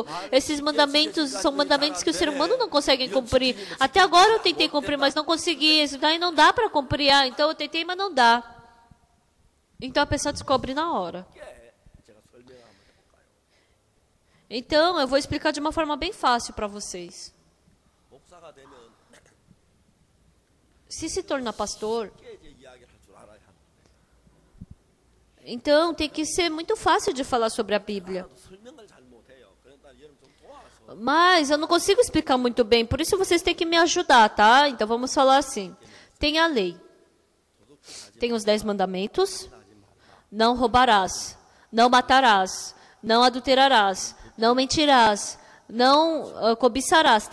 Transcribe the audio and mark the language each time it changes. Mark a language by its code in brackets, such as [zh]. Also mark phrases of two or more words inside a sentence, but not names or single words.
[pt] Esses mandamentos são mandamentos que o ser humano não consegue cumprir. Até agora eu tentei cumprir, mas não consegui. Isso daí não dá para cumprir. Então eu tentei, mas não dá. Então a pessoa descobre na hora. Então, eu vou explicar de uma forma bem fácil para vocês. [ko] 목사가 되면 [pt] Se tornar pastor, [ko] 쉽게 이제 이야기를 할 줄 알아야 합니다. [pt] então tem que ser muito fácil de falar sobre a Bíblia. [ko] 나도 설명을 잘 못해요. 그러니까 여러분 좀 도와서 [pt] Mas eu não consigo explicar muito bem, por isso vocês têm que me ajudar, tá? Então vamos falar assim. Tem a lei. Tem os 10 mandamentos. Não roubarás. Não matarás. Não adulterarás. Não mentirás. Não cobiçarás.